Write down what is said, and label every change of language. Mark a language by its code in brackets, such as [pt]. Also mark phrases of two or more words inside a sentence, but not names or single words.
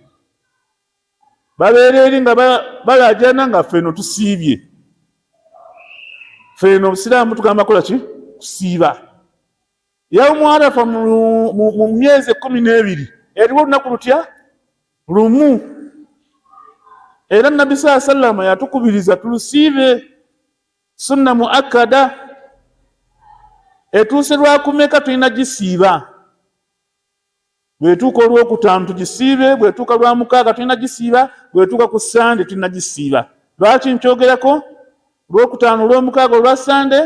[lg] Babeera eri nga balaajana nga ffeno tusiibye. Ffeno obusiraamu tugamba kola ki kusiiba. Yawmu Arafa mu myezi 12 eriwo olunaku lutya lumu. Era Nabbi [ar] صلى الله عليه وسلم [lg] yatukubiriza tulusiibe, [ar] سنة مؤكدة. [lg] Etuuse lwakumeka tulina gisiiba. Bwetuuka olwokutaano tugisiibe, bwetuuka lwa mukaaga tulina gisiiba, bwetuuka ku Sande tulina gisiiba. Lwaki nkyogerako olwokutaano, olwomukaaga, olwa Sande?